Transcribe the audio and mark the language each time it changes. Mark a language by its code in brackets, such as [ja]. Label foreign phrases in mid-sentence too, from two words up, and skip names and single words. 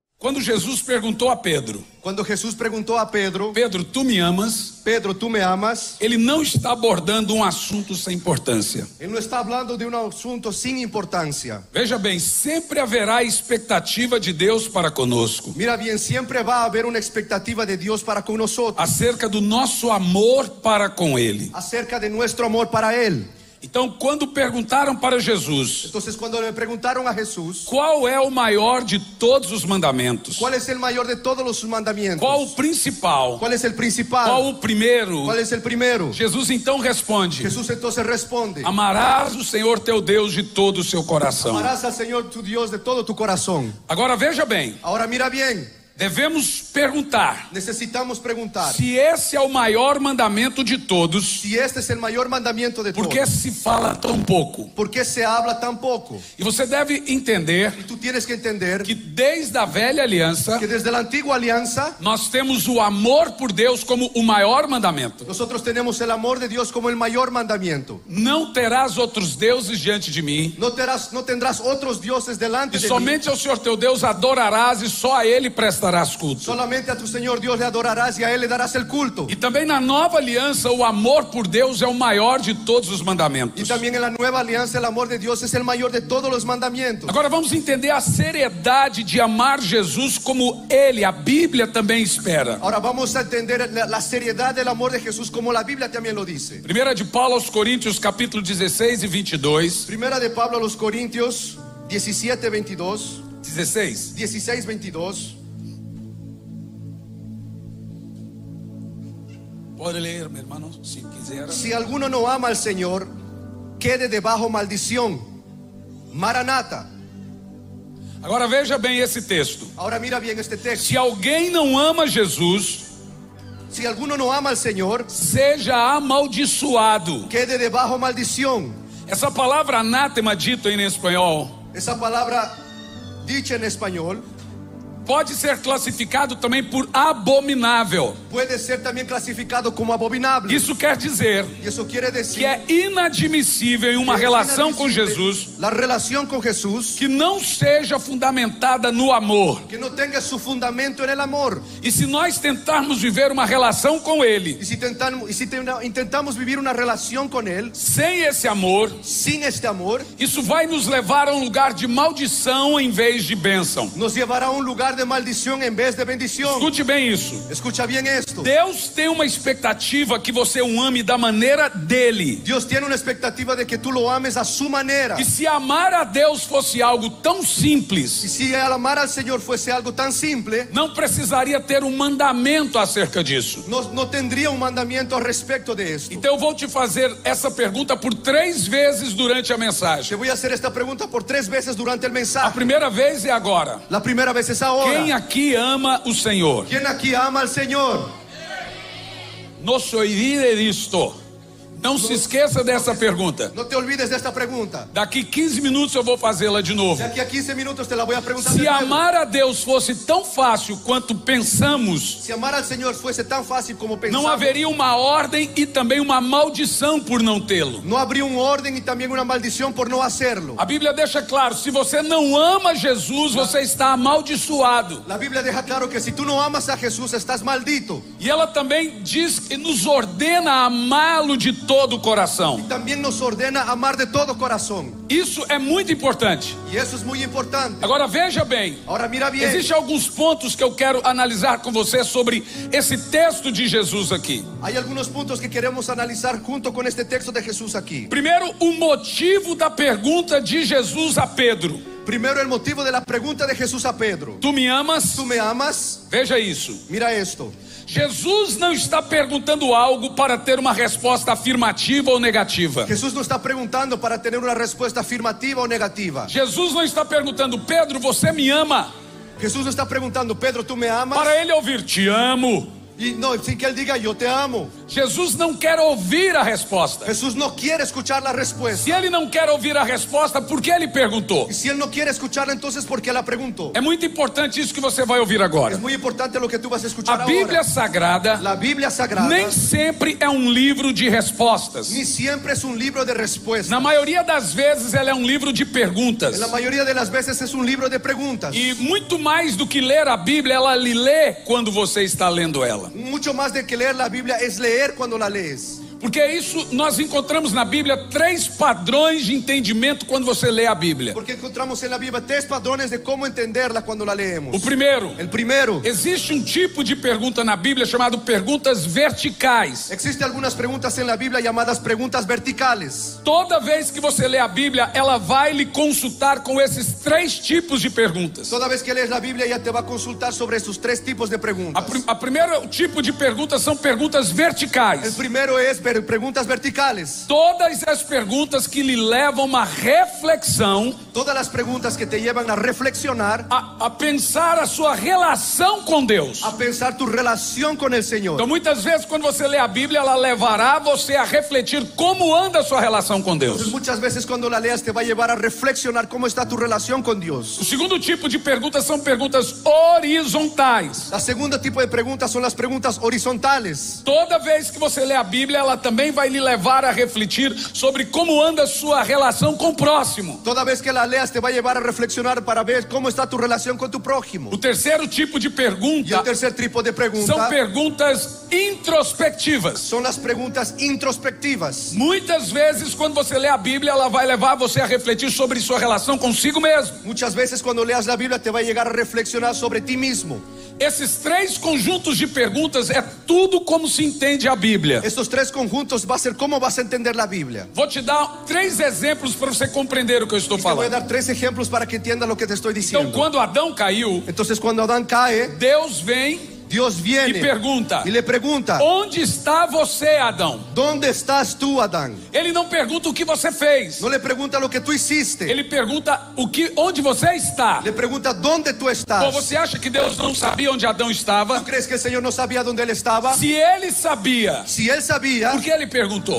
[pt] Quando Jesus perguntou a Pedro, [es] Cuando Jesús preguntó a Pedro, [pt] Pedro, tu me amas? [es] Pedro, ¿tú me amas? [pt] Ele não está abordando um assunto sem importância. [es] Él no está hablando de un asunto sin importancia. [pt] Veja bem, sempre haverá expectativa de Deus para conosco, [es] Mira bien, siempre va a haber una expectativa de Dios para con nosotros, [pt] acerca do nosso amor para com Ele. [es] acerca de nuestro amor para Él. [pt] Então, quando perguntaram para Jesus, [es] Entonces, cuando le preguntaron a Jesús, [pt] qual é o maior de todos os mandamentos? [es] ¿cuál es el mayor de todos los mandamientos? [pt] Qual o principal? [es] ¿Cuál es el principal? [pt] Qual o primeiro? [es] ¿Cuál es el primero? [pt] Jesus então responde: [es] Jesús entonces responde: [pt] amarás o Senhor teu Deus de todo o seu coração. [es] amarás al Señor tu Dios de todo tu corazón. [pt] Agora veja bem, [es] Ahora mira bien, [pt] devemos perguntar [es] necesitamos preguntar [pt] se esse é o maior mandamento de todos, [es] si este es el mayor mandamiento de [pt] por [es] todos. [pt] que se fala tão pouco? [es] ¿Por qué se habla tan poco? [pt] E você deve entender [es] Y tú tienes que entender [pt] que desde a velha aliança [es] que desde la antigua alianza [pt] nós temos o amor por Deus como o maior mandamento. [es] nosotros tenemos el amor de Dios como el mayor mandamiento. [pt] Não terás outros deuses diante de mim, [es] No tendrás otros dioses delante [pt] e [es] de mí. [pt] somente ao Senhor teu Deus adorarás e só a Ele prestarás culto. [es] Solamente a tu Señor Dios le adorarás y a Él le darás el culto. [pt] E também na nova aliança o amor por Deus é o maior de todos os [es] Y [pt] mandamentos. [es] también en la nueva alianza el amor de Dios es el mayor de todos los mandamientos. [pt] Agora vamos entender a seriedade de amar Jesus como Ele, a Bíblia também espera. [es] Ahora vamos a entender la seriedad del amor de Jesús como la Biblia también lo dice. [pt] Primeira de Paulo aos Coríntios, capítulo 16 e 22. [es] Primera de Pablo a los Corintios 17, 22, 16. 16, 22. [pt] Pode ler, meu irmão, se quiser. [es] Si alguno no ama al Señor, quede debajo maldición. Maranata. [pt] Agora veja bem esse texto. [es] Ahora mira bien este texto. [pt] Se alguém não ama Jesus, [es] Si alguno no ama al Señor, [pt] seja amaldiçoado. [es] quede debajo maldición. [pt] Essa palavra anátema, dito em espanhol, [es] Esa palabra dicha en español [pt] pode ser classificado também por abominável. [es] puede ser también clasificado como abominable. [pt] Isso quer dizer [es] Y eso quiere [pt] que [es] decir [pt] é inadmissível em uma [es] que es [pt] relação com [es] inadmisible Jesus la relación con Jesús [pt] que não seja fundamentada no amor. [es] que no tenga su fundamento en el amor. [pt] E se nós tentarmos viver uma relação com Ele [es] Y si intentamos vivir una relación con Él [pt] sem esse amor, [es] sin este amor, [pt] isso vai nos levar a um lugar de maldição em vez de bênção. [es] nos llevará a un lugar de maldición en vez de bendición. [pt] Escute bem isso. [es] Escucha bien esto. [pt] Deus tem uma expectativa que você o ame da maneira dele. [es] Dios tiene una expectativa de que tú lo ames a su manera. [pt] E se amar a Deus fosse algo tão [es] Y [pt] simples, [es] si el amar al Señor fuese algo tan simple, [pt] não precisaria ter um mandamento acerca disso. [es] no tendría un mandamiento al respecto de esto. [pt] Então eu vou te fazer essa pergunta por 3 vezes durante a [es] Te [pt] mensagem. [es] voy a hacer esta pregunta por 3 veces durante el [pt] A [es] mensaje. [pt] primeira vez é agora. [es] La primera vez es ahora. [pt] Quem aqui ama o Senhor? [es] ¿Quién aquí ama al Señor? [pt] Não se olvide disto. Não se esqueça dessa pergunta. [es] No te olvides de esta pregunta. [pt] Daqui 15 minutos eu vou fazê-la de novo. [es] De aquí a 15 minutos te la voy a preguntar. [pt] Se [es] de nuevo. [pt] amar a Deus fosse tão fácil quanto pensamos, [es] Si amar al Señor fuese tan fácil como [pt] não [es] pensamos, [pt] haveria uma ordem e também uma maldição por não tê-lo. [es] no habría un orden y también una maldición por no hacerlo. [pt] A Bíblia deixa claro, se você não ama Jesus, você está amaldiçoado. [es] La Biblia deja claro que si tú no amas a Jesús, estás maldito. [pt] E ela também diz que nos ordena amá-lo de todo o coração. [es] También nos ordena amar de todo corazón. [pt] Isso é muito importante. [es] Y eso es muy importante. [pt] Agora veja bem, [es] Ahora mira bien. [pt] existem alguns pontos que eu quero analisar com você sobre esse texto de Jesus aqui. [es] Hay algunos puntos que queremos analizar junto con este texto de Jesús aquí. [pt] Primeiro, o motivo da pergunta de Jesus a Pedro. [es] Primero, el motivo de la pregunta de Jesús a Pedro. [pt] Tu me amas? [es] ¿Tú me amas? [pt] Veja isso. [es] Mira esto. [pt] Jesus não está perguntando algo para ter uma resposta afirmativa ou negativa. [es] Jesús no está preguntando para tener una respuesta afirmativa o negativa. [pt] Jesus não está perguntando, Pedro, você me ama? [es] Jesús no está preguntando, Pedro, ¿tú me amas? [pt] Para ele ouvir, te amo. [es] Y no, sin que él diga yo te amo. [pt] Jesus não quer ouvir a resposta. [es] Jesús no quiere escuchar la respuesta. [pt] Se ele não quer ouvir a resposta, por que ele perguntou? [es] Y si él no quiere escucharla, entonces ¿por qué la preguntó? [pt] É muito importante isso que você vai ouvir agora. [es] Es muy importante lo que tú vas a escuchar [pt] A Bíblia [es] ahora. [pt] Sagrada [es] La Biblia Sagrada [pt] nem sempre é um livro de respostas. [es] ni siempre es un libro de respuestas. [pt] Na maioria das vezes ela é um livro de perguntas. [es] En la mayoría de las veces es un libro de preguntas. [pt] E muito mais do que ler a Bíblia, ela lhe lê quando você está lendo ela. [es] Mucho más de que leer la Biblia es leer cuando la lees. [pt] Porque isso nós encontramos na Bíblia 3 padrões de entendimento quando você lê a Bíblia. [es] Porque encontramos en la Biblia 3 padrones de cómo entenderla cuando la leemos. [pt] O primeiro, [es] El primero, [pt] existe um tipo de pergunta na Bíblia chamado perguntas verticais. [es] existen algunas preguntas en la Biblia llamadas preguntas verticales. [pt] Toda vez que você lê a Bíblia, ela vai lhe consultar com esses 3 tipos de perguntas. [es] Toda vez que lees la Biblia ya te va a consultar sobre esos 3 tipos de preguntas. [pt] A primeiro tipo de perguntas são perguntas [es] El [pt] verticais. [es] primero es preguntas verticales. [pt] Todas as perguntas que lhe levam uma reflexão, [es] Todas las preguntas que te llevan a reflexionar, [pt] a pensar a sua relação com Deus. [es] a pensar tu relación con el Señor. [pt] Então muitas vezes quando você lê a Bíblia, ela levará você a refletir como anda a sua relação com [es] Entonces, [pt] Deus. [es] muchas veces cuando la leas te va a llevar a reflexionar cómo está tu relación con Dios. [pt] O segundo tipo de perguntas são perguntas horizontais. [es] La segundo tipo de preguntas son las preguntas horizontales. [pt] Toda vez que você lê a Bíblia, ela também vai lhe levar a refletir sobre como anda a sua relação com o próximo. [es] Toda vez que la leas te va a llevar a reflexionar para ver cómo está tu relación con tu prójimo. [pt] O terceiro tipo de [es] Y el [pt] pergunta [es] tercer tipo de [pt] são [es] pregunta [pt] perguntas introspectivas. [es] son las preguntas introspectivas. [pt] Muitas vezes quando você lê a Bíblia, ela vai levar você a refletir sobre sua relação consigo mesmo. [es] Muchas veces cuando leas la Biblia te va a llegar a reflexionar sobre ti mismo. [pt] Esses 3 conjuntos de perguntas é tudo como se entende a Bíblia. [es] Estos 3 conjuntos va a ser cómo vas a entender la Biblia. [pt] Vou te dar 3 exemplos para você compreender o que eu estou [es] Te voy a [pt] falando. [es] dar 3 ejemplos para que entiendas lo que te estoy [pt] Então, [es] diciendo. [pt] quando Adão caiu, [es] Entonces cuando Adán cae, [pt] Deus vem [es] Dios [pt] e [es] viene [pt] pergunta: [es] y le pregunta: [pt] onde está você, Adão? [es] ¿dónde estás tú, Adán? [pt] Ele não pergunta o que você fez. [es] No le pregunta lo que tú hiciste. [pt] Ele pergunta onde você está. [es] Le pregunta dónde tú [pt] Bom, [es] estás. [pt] você acha que Deus não sabia onde Adão estava? [es] ¿Tú crees que el Señor no sabía dónde él estaba? [pt] Se ele sabia, [es] Si él sabía, [pt] por que ele perguntou?